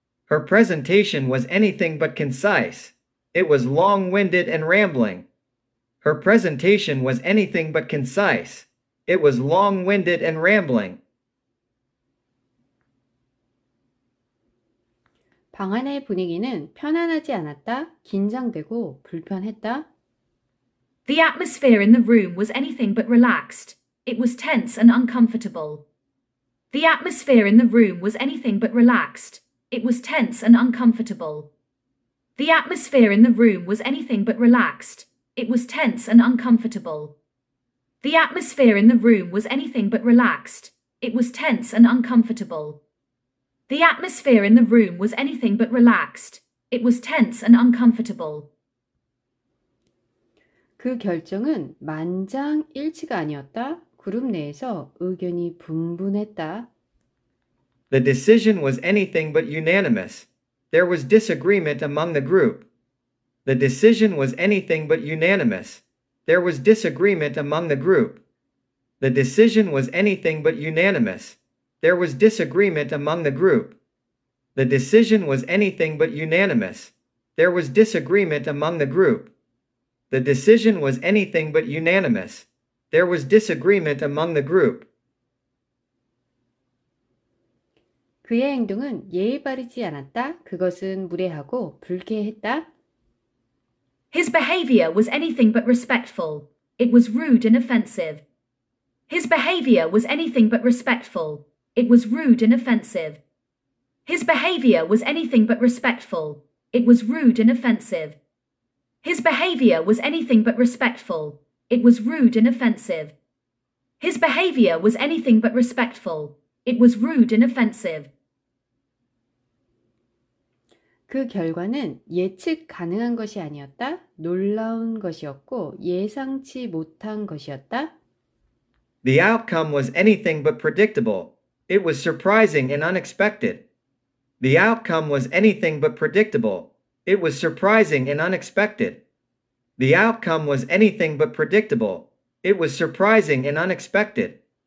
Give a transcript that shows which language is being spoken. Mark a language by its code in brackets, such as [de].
[en] Her presentation was anything but concise. It was long-winded and rambling. Her presentation was anything but concise. It was long-winded and rambling. [ko] 방 안의 분위기는 편안하지 않았다. 긴장되고 불편했다. [en] The atmosphere in the room was anything but relaxed. It was tense and uncomfortable. The atmosphere in the room was anything but relaxed. It was tense and uncomfortable. The atmosphere in the room was anything but relaxed. It was tense and uncomfortable. The atmosphere in the room was anything but relaxed. It was tense and uncomfortable. The atmosphere in the room was anything but relaxed. It was tense and uncomfortable. [ko] 그 결정은 만장일치가 아니었다. 그룹 내에서 의견이 분분했다. [en] The decision was anything but unanimous. There was disagreement among the group. The decision was anything but unanimous. There was disagreement among the group. The decision was anything but unanimous. There was disagreement among the group. The decision was anything but unanimous. There was disagreement among the group. The decision was anything but unanimous. There was disagreement among the group. [ko] 그의 행동은 예의 바르지 않았다. 그것은 무례하고 불쾌했다. [en] His behavior was anything but respectful. It was rude and offensive. His behavior was anything but respectful. It was rude and offensive. His behavior was anything but respectful. It was rude and offensive. His behavior was anything but respectful. It was rude and offensive. His behavior was anything but respectful. It was rude and offensive. [ko] 그 결과는 예측 가능한 것이 아니었다. 놀라운 것이었고 예상치 못한 것이었다. [en] The outcome was anything but predictable. It was surprising and unexpected. The outcome was anything but predictable. It was surprising and unexpected. The outcome was anything but predictable. It was surprising and unexpected.